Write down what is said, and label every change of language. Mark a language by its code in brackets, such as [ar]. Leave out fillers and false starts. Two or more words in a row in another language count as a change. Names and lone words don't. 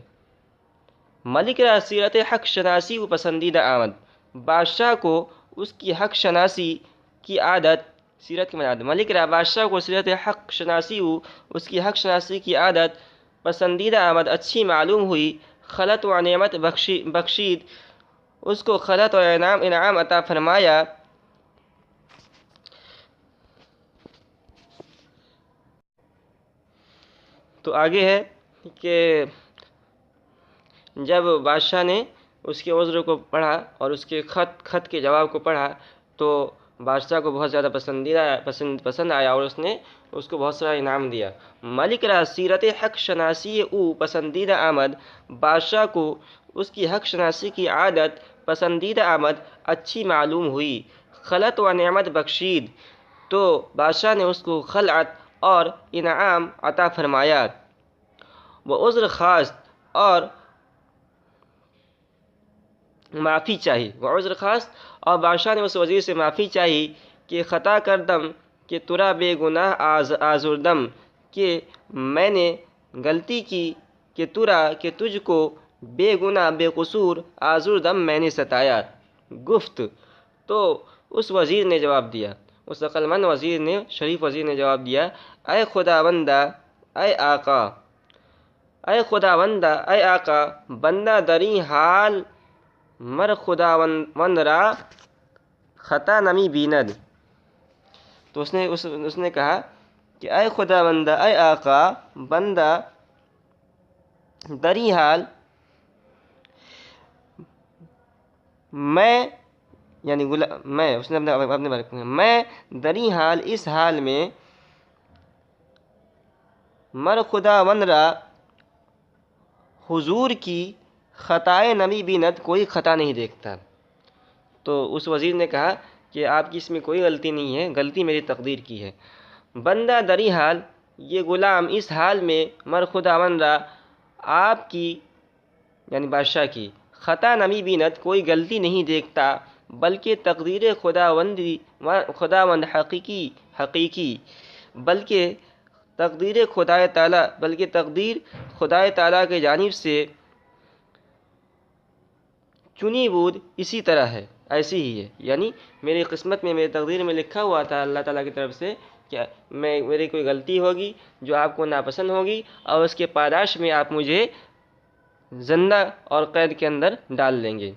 [fa] ملک را سیرت حق شناسی و پسندیدہ آمد، [ur] بادشاہ کو اس کی حق شناسی کی عادت، سیرت کی عادت، [fa] ملک را [ur] بادشاہ کو [fa] سیرت حق شناسی و [ur] اس کی حق شناسی کی عادت [fa] پسندیدہ آمد [ur] اچھی معلوم ہوئی، [fa] خلط و نعمت بخشید، [ur] اس کو خلط اور انعام عطا فرمایا۔ تو آگے ہے کہ جب بادشاہ نے اس کے عذر کو پڑھا اور اس کے خط کے جواب کو پڑھا تو بادشاہ کو بہت زیادہ پسند آیا اور اس نے اس کو بہت سارا انعام دیا۔ [fa] ملک را سیرت حق شناسی او پسندیدہ آمد، [ur] بادشاہ کو اس کی حق شناسی کی عادت [fa] پسندیدہ آمد [ur] اچھی معلوم ہوئی، [fa] خلط و نعمت بخشید، [ur] تو بادشاہ نے اس کو خلعت اور انعام عطا فرمایا۔ وہ [fa] عذر خواست [ur] اور معافی چاہی، وہ [fa] عذر خواست [ur] اور بادشاہ نے اس وزیر سے معافی چاہی کہ [fa] خطا کردم کہ ترا بے گناہ آزردم، [ur] کہ میں نے غلطی کی کہ کہ تجھ کو بے گناہ بے قصور آزردم میں نے ستایا۔ گفت تو اس وزیر نے جواب دیا، اس عقلمند وزیر نے، شریف وزیر نے جواب دیا، اے خداوندہ، اے آقا، اے خداوندہ، اے آقا، [fa] بندہ دری حال مر خداوند را خطا نمی بیند۔ [ur] تو اس نے کہا کہ اے خداوندہ، اے آقا، [fa] بندہ دری حال [ur] میں، یعنی میں، اس نے اپنے بارے میں، میں [fa] دری حال [ur] اس حال میں [fa] مر خداوند را [ur] حضور کی [fa] خطائے نمی بیند، [ur] کوئی خطا نہیں دیکھتا۔ تو اس وزیر نے کہا کہ آپ کی اس میں کوئی غلطی نہیں ہے، غلطی میری تقدیر کی ہے۔ [fa] بندہ دری حال، [ur] یہ غلام اس حال میں [fa] مر خداوند را، [ur] آپ کی یعنی بادشاہ کی، [fa] خطا نمی بیند، [ur] کوئی غلطی نہیں دیکھتا، بلکہ [fa] تقدیر خداوند حقیقی، [ur] بلکہ تقدیر خدائے تعالیٰ کی جانب سے [fa] چنی بود [ur] اسی طرح ہے، ایسی ہی ہے، یعنی میری قسمت میں، میری تقدیر میں لکھا ہوا تھا اللہ تعالیٰ کی طرف سے کہ میری کوئی غلطی ہوگی جو آپ کو ناپسند ہوگی اور اس کے پاداش میں آپ مجھے زندہ اور قید کے اندر ڈال دیں گے۔